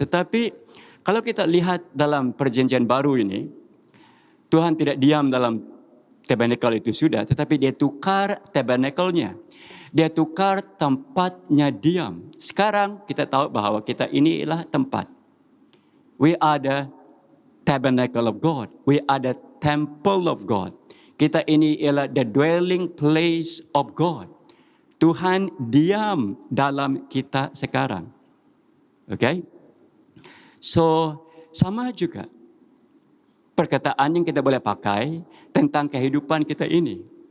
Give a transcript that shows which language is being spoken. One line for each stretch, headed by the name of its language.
Malay: Tetapi kalau kita lihat dalam perjanjian baru ini, Tuhan tidak diam dalam tabernacle itu sudah, tetapi dia tukar tabernacle-nya. Dia tukar tempatnya diam. Sekarang kita tahu bahawa kita ini ialah tempat.
English: We are the tabernacle of God. We are the temple of God.
Malay: Kita ini ialah
English: the dwelling place of God.
Malay: Tuhan diam dalam kita sekarang. Okay? So, sama juga perkataan yang kita boleh pakai tentang kehidupan kita ini.